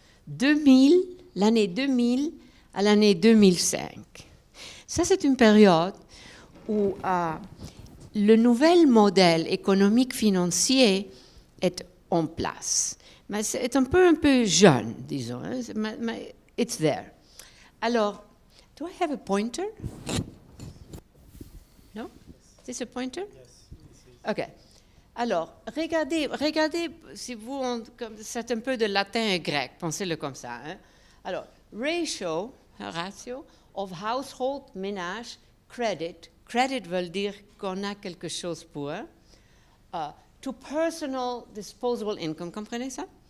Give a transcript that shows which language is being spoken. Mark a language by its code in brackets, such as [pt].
[fr] L'année 2000 à l'année 2005. Ça, c'est une période où le nouvel modèle économique financier est en place. Mais c'est un peu jeune, disons. [en] Mais it's there. Alors, do I have a pointer? No? Is this a pointer? Yes. OK. [fr] Alors, regardez si vous, c'est un peu de latin et grec, pensez-le comme ça. Hein? [en] Alors, ratio of household, ménage, credit. [fr] Credit veut dire qu'on a quelque chose pour. [en] To personal disposable income, [fr] comprenez ça?